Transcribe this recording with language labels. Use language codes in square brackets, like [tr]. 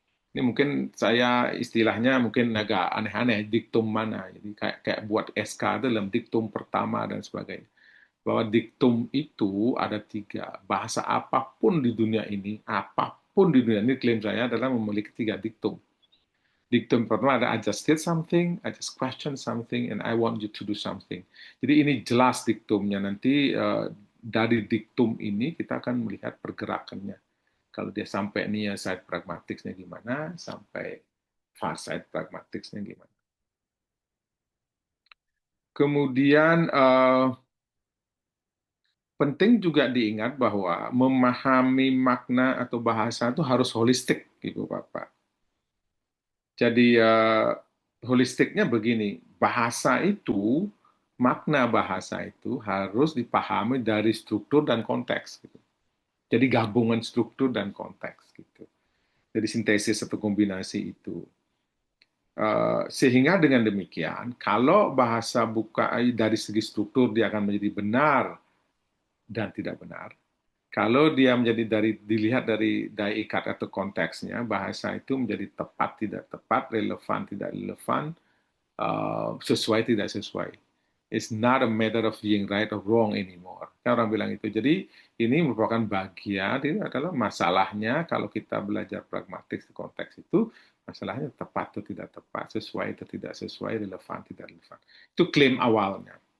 [id] Ini mungkin saya istilahnya mungkin agak aneh-aneh, diktum mana. Jadi kayak buat SK dalam diktum pertama dan sebagainya. Bahwa diktum itu ada 3. Bahasa apapun di dunia ini, apapun di dunia ini klaim saya adalah memiliki 3 diktum. Diktum pertama ada [en] I just did something, I just question something, and I want you to do something. [id] Jadi ini jelas diktumnya. Nanti dari diktum ini kita akan melihat pergerakannya. Kalau dia sampai near side pragmatisnya gimana, sampai far side pragmatisnya gimana. Kemudian penting juga diingat bahwa memahami makna atau bahasa itu harus holistik, Ibu Bapak. Jadi holistiknya begini, bahasa itu, makna bahasa itu harus dipahami dari struktur dan konteks. Gitu. Jadi gabungan struktur dan konteks. Gitu. Jadi sintesis atau kombinasi itu. Sehingga dengan demikian, kalau bahasa buka dari segi struktur dia akan menjadi benar dan tidak benar. Kalau dia dilihat dari daya ikat atau konteksnya, bahasa itu menjadi tepat tidak tepat, relevan tidak relevan, sesuai tidak sesuai. [en] It's not a matter of being right or wrong anymore. [id] Kan orang bilang itu. Jadi ini merupakan bagian, ini adalah masalahnya kalau kita belajar pragmatik di konteks itu, masalahnya tepat atau tidak tepat, sesuai atau tidak sesuai, relevan tidak relevan. Itu klaim awalnya.